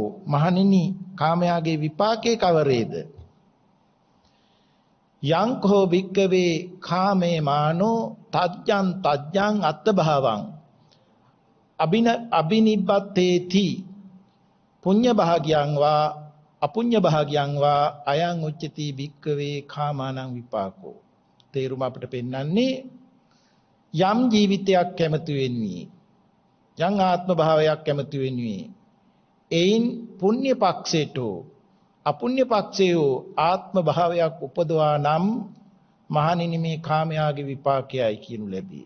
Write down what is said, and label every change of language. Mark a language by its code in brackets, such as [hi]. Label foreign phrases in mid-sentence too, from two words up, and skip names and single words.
[si] මහණෙනි කාමයාගේ විපාකේ කවරේද? [pi] යංකෝ භික්කවේ කාමේ මානෝ තජ්ජං අත්ථභාවං අබිනිබ්බත්තේති පුඤ්ඤ භාග්‍යං වා අපුඤ්ඤ භාග්‍යං වා අයං උච්චති භික්කවේ කාමානං විපාකෝ. [si] තේරුම අපිට පෙන්වන්නේ යම් ජීවිතයක් කැමති වෙන්නේ යම් ආත්ම භාවයක් කැමති වෙන්නේ එයින් පුණ්‍ය පක්ෂයට අපුණ්‍ය පක්ෂයේ ආත්ම භාවයක් උපදවා නම් මහණෙනි මේ කාමයාගේ විපාකයයි කියනු ලැබේ.